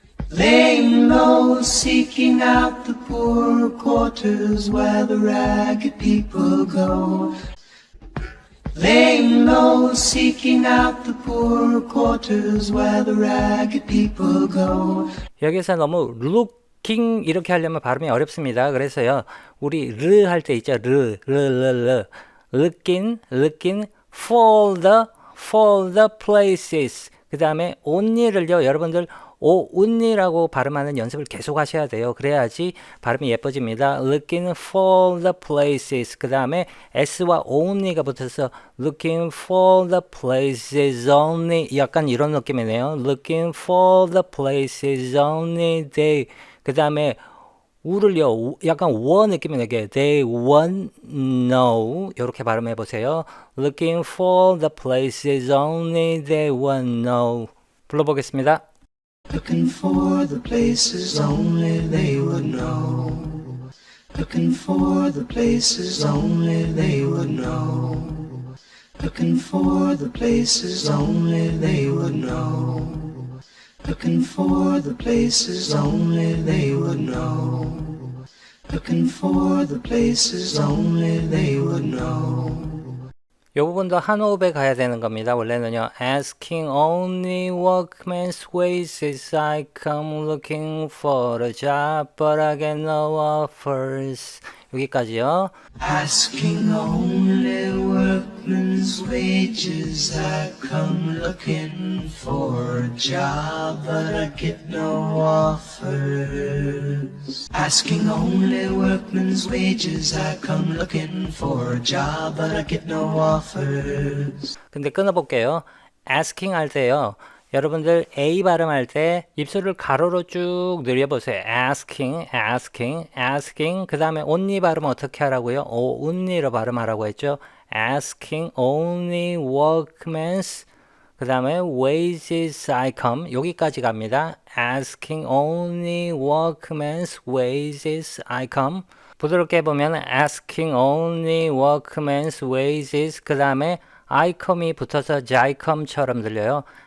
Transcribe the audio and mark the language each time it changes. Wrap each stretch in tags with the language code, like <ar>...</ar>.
<en>Laying low, seeking out the poor quarters where the ragged people go. Laying low, seeking out the poor quarters where the ragged people go.</en> <ko>여기서 너무 looking 이렇게 하려면 발음이 어렵습니다. 그래서요. 우리 르 할 때 있죠. 르.</ko> <en>looking for the places.</en> <ko>그 다음에 only를요. 여러분들 only라고 발음하는 연습을 계속 하셔야 돼요. 그래야지 발음이 예뻐집니다.</ko> <en>looking for the places.</en> <ko>그 다음에 s와 only가 붙어서</ko> <en>looking for the places only.</en> <ko>약간 이런 느낌이네요.</ko> <en>looking for the places only they.</en> <ko>그 다음에 우를요, 약간 워 느낌이 나게</ko> <en>they won't know</en> <ko>이렇게 발음해 보세요.</ko> <en>Looking for the places only they won't know.</en> <ko>불러보겠습니다.</ko> <en>Looking for the places only they would know. Looking for the places only they would know. Looking for the places only they would know. Looking for the places only they would know. Looking for the places only they would know.</en> <ko>이 부분도 한 호흡에 가야 되는 겁니다. 원래는요.</ko> <en>Asking only workman's wages I come looking for a job but I get no offers.</en> <ko>여기까지요.</ko> <en>Asking only workman's wages I come looking for a job but I get no offers. Asking only workman's wages I come looking for a job but I get no offers.</en> <ko>근데 끊어볼게요. asking 할 때요. 여러분들 A 발음할 때 입술을 가로로 쭉 늘려보세요.</ko> <en>asking, asking, asking.</en> <ko>그 다음에 only 발음 어떻게 하라고요? only로 발음하라고 했죠.</ko> <en>asking only workman's</en> <ko>그 다음에</ko> <en>wages I come</en> <ko>여기까지 갑니다.</ko> <en>asking only workman's wages I come</en> <ko>부드럽게 보면</ko> <en>asking only workman's wages</en> <ko>그 다음에</ko> <en>I come이</en> <ko>붙어서</ko> <en>I come처럼 들려요.</en>